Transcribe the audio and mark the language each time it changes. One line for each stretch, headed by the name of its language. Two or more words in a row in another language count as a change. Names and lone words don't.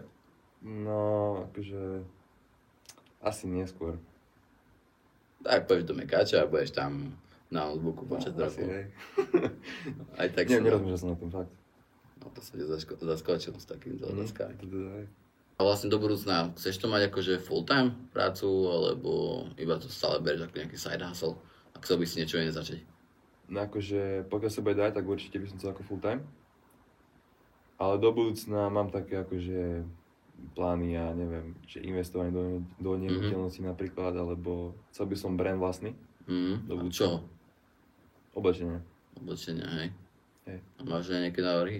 Slovak: No, akože... asi neskôr. Tak pôjdeš do Mekáča a budeš tam na notebooku počas roku. Asi, hej. Aj tak nerozumiem, že som na tom fakt. No to sa ti zaskočil s takýmito otázkami. Hej. A vlastne do budúcna, chceš to mať akože full-time prácu, alebo iba to stále bereš ako nejaký
English: side hustle?
Slovak: A chcel by si niečo iné začať? No akože, pokiaľ sa bude dať, tak určite by som chcel ako full-time. Ale do budúcna mám také akože plány, ja neviem, že investovanie do nehnuteľnosti napríklad, alebo chcel by som brand vlastný. Do budúcna. Čo? Oblečenia. Oblečenia, hej. A máš aj nejaké návrhy?